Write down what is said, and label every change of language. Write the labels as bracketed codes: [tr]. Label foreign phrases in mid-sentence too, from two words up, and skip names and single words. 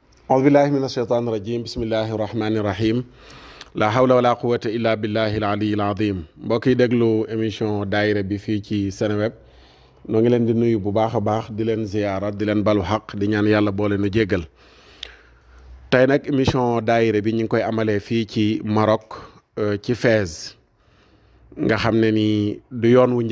[ar] أعوذ بالله من الشيطان الرجيم بسم الله الرحمن الرحيم لا حول ولا قوة إلا بالله العلي العظيم [wo] mbokk yi déglu émission daayira bi fii ci Seneweb noo ngi leen di nuyu bu baax a baax di leen ziyaara di leen balu xaq di ñaan yàlla boole nu jéggal tey nag émission daayira bi ñu ngi koy amalee fii ci Maroc ci Fès nga xam ne ni du yoon wu